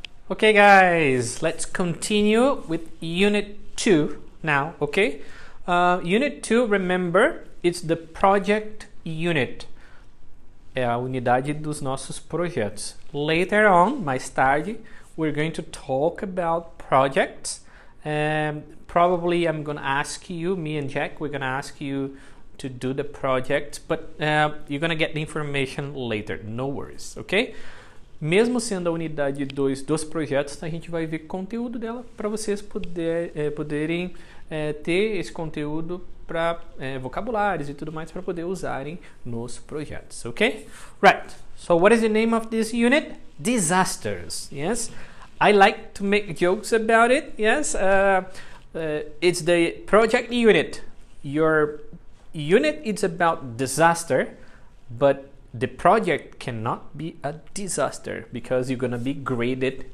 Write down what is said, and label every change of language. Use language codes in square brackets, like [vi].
[en] Okay guys, let's continue with Unit 2 now, okay? Unit 2, remember, it's the project unit. [pt] É a unidade dos nossos projetos. [en] Later on, [pt] mais tarde, [en] we're going to talk about projects. Probably I'm going to ask you, me and Jack, we're going to ask you to do the project, but you're going to get the information later, no worries, okay? [pt] Mesmo sendo a unidade 2 dos projetos, a gente vai ver conteúdo dela para vocês poderem ter esse conteúdo para vocabulários e tudo mais para poder usarem nos projetos, ok? [en] Right, so what is the name of this unit? Disasters, yes? I like to make jokes about it, yes? It's the project unit. Your unit is about disaster, but the project cannot be a disaster because you're going to be graded.